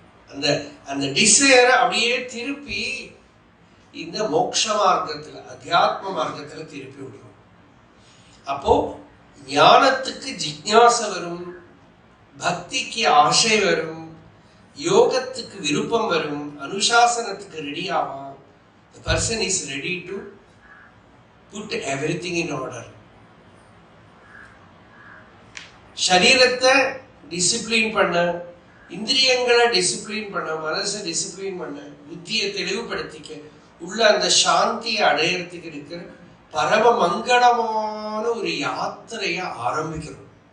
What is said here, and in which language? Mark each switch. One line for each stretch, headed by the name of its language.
Tamil: அந்த அந்த டிசைரை அப்படியே திருப்பி இந்த மோட்ச மார்க்கத்துல, அத்தியாத்ம மார்க்கத்துல திருப்பி விடுறோம். அப்போ ஞானத்துக்கு ஜிக்ஞாச வரும், பக்திக்கு ஆசை வரும், யோகத்துக்கு விருப்பம் வரும், அனுசாசனத்துக்கு ரெடி ஆவான்.
English: The person is ready to put everything in order.
Tamil: சரீரத்தை டிசிப்ளின் பண்ண, இந்திரியங்களை டிசிப்ளின் பண்ண, மனசை டிசிப்ளின் பண்ண, புத்தியை தெளிவுபடுத்திக்க, உள்ள அந்த சாந்தியை அடையறதுக்கு இருக்கிற பரம மங்களமான ஒரு யாத்திரைய ஆரம்பிக்கிறோம்.